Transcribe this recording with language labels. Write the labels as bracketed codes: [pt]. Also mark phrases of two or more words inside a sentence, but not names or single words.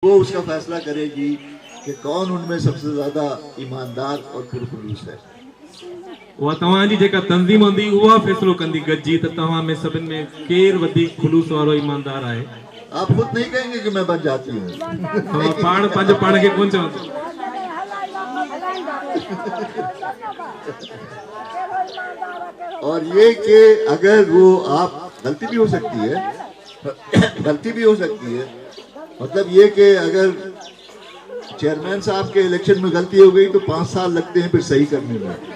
[ur] وہ اس کا فیصلہ کرے گی کہ کون ان میں سب سے زیادہ ایماندار اور پرخلوص ہے. [sd] उहा तव्हांजी जेका तंज़ीम हूंदी उहा फ़ैसिलो कंदी गॾिजी त तव्हां में सभिनि में केरु वधीक ख़ुलूस वारो ईमानदार आहे। [ur] آپ خود نہیں کہیں گے کہ میں بن جاتی ہوں. [sd] तव्हां पाण पंहिंजो पाण खे कोन चवंदो। [ur] اور یہ کہ اگر وہ آپ غلطی بھی ہو سکتی ہے غلطی بھی ہو سکتی ہے، مطلب یہ کہ اگر چیئرمین صاحب کے الیکشن میں غلطی ہو گئی تو 5 سال لگتے ہیں پھر صحیح کرنے میں.